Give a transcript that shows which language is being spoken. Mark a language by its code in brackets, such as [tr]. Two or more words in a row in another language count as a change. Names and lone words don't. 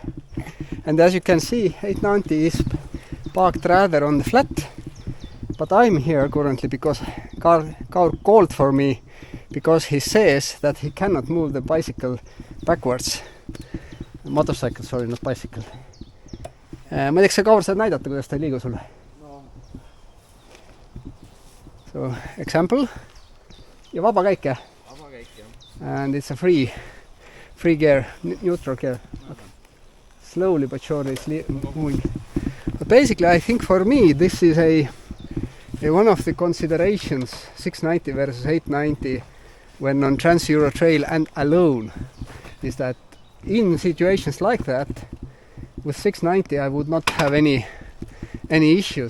[en] And as you can see, 890 is parked rather on the flat. But I'm here currently because Kaur called for me, because he says that he cannot move the bicycle backwards. Motorcycle, sorry, not bicycle. [et] Ma ei tea, kas sa, Kaur, saad näidata, kuidas ta ei liigu sulle? [en] No. So, example. [et] Ja vaba käik, jah? Vaba käik, jah. [en] And it's a free gear, neutral gear. Okay. Slowly but surely it's moving. But basically, I think for me, this is one of the considerations, 690 versus 890, when on Trans-Euro Trail and alone, is that in situations like that, with 690 I would not have any issues.